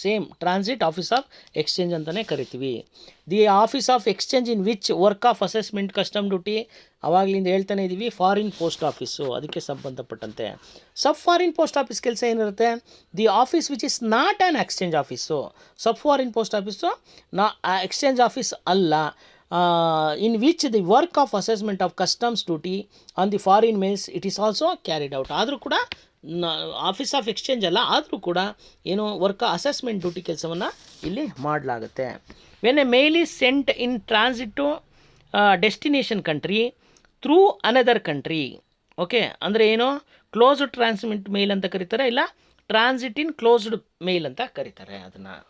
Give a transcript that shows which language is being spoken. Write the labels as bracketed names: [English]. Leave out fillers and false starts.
[English] same transit office of exchange [Kannada] ಅಂತಲೇ ಕರಿತೀವಿ. [English] the office of exchange in which work of assessment custom duty, [Kannada] ಅವಾಗಲಿಂದ ಹೇಳ್ತಾನೆ ಇದ್ದೀವಿ, [English] foreign post office, [Kannada] ಅದಕ್ಕೆ ಸಂಬಂಧಪಟ್ಟಂತೆ. [English] sub foreign post office [Kannada] ಕೆಲಸ ಏನಿರುತ್ತೆ? [English] The office which is not an exchange office. [Kannada] Sub foreign post office exchange office ಅಲ್ಲ. [English] in which the work of assessment of customs duty on the foreign mails it is also carried out. [Kannada] ಆದರೂ ಕೂಡ office of exchange ಅಲ್ಲ, ಆದರೂ ಕೂಡ ಏನು work assessment duty ಕೆಲಸವನ್ನು ಇಲ್ಲಿ ಮಾಡಲಾಗುತ್ತೆ. [English] When a mail is sent in transit to destination country through another country. Okay, [Kannada] ಅಂದರೆ ಏನು? ಕ್ಲೋಸ್ಡ್ ಟ್ರಾನ್ಸ್ಮಿಟ್ ಮೇಲ್ ಅಂತ ಕರೀತಾರೆ, ಇಲ್ಲ ಟ್ರಾನ್ಸಿಟ್ ಇನ್ ಕ್ಲೋಸ್ಡ್ ಮೇಲ್ ಅಂತ ಕರೀತಾರೆ ಅದನ್ನು.